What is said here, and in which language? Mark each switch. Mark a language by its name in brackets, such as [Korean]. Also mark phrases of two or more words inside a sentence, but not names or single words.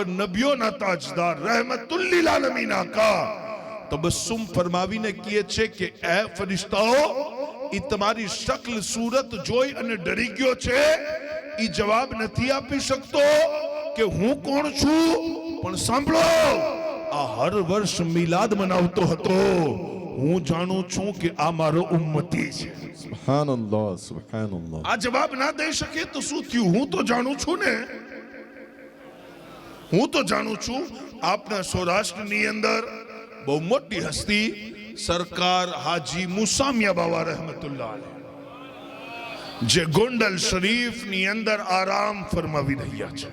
[Gujarati] નબીઓના તાજદાર [Arabic] رحمة للعالمين [Gujarati] આકા તબસ્સુમ ફરમાવીને કહે છે કે એ ફરિશ્તાઓ, ઈ તમારી શકલ સૂરત જોઈ અને ડરી ગયો છે, ઈ જવાબ નથી આપી શકતો કે હું કોણ છું. પણ સાંભળો, આ હર વર્ષ મિલાદ મનાવતો હતો, હું જાણું છું કે આ મારો ઉમ્મતી છે. [Arabic] سبحان اللہ سبحان اللہ [Gujarati] આ જવાબ ના દઈ શકે તો શું થયું? હું તો જાણું છું ને, હું તો જાણું છું. આપના સૌરાષ્ટ્રની અંદર બહુ મોટી હસ્તી સરકાર હાજી મુસામિયા બાવા [Arabic] رحمة الله عليه, [Gujarati] જે ગોંડલ શરીફની અંદર આરામ ફરમાવી રહ્યા છે.